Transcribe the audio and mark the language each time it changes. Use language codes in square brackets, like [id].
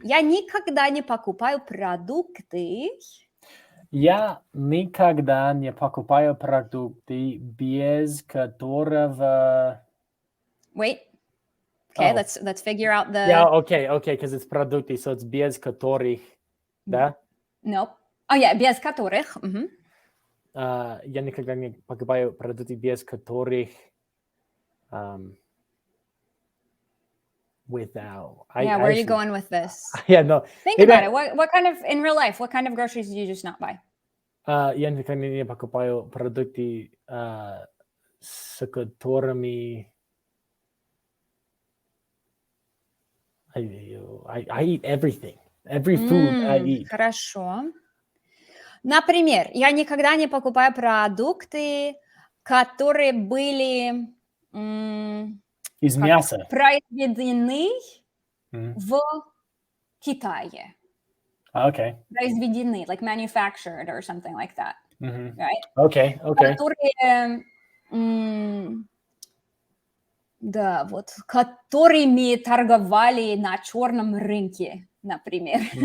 [ru] Я никогда не покупаю продукты. Я никогда не покупаю продукты, без которого... [en] Wait. Okay, let's figure out the... Yeah, okay, because it's продукты, so it's [ru] без которых, да? [en] Nope. [ru] Oh, yeah, без которых. Я никогда не покупаю продукты, без которых... [en] without. Yeah, where are you going with this? Yeah, no. Think about it. What kind of, in real life, what kind of groceries do you just not buy? Yan kanina pakupayo produkti sa которыми I eat everything. Every food I eat. [ru] Хорошо. Например, я никогда не покупаю продукты, которые были Из мяса. произведены в Китае. [en] Okay. Произведены, like manufactured or something like that. Right? Okay. [ru] Которые, да, вот, которыми торговали на черном рынке, например.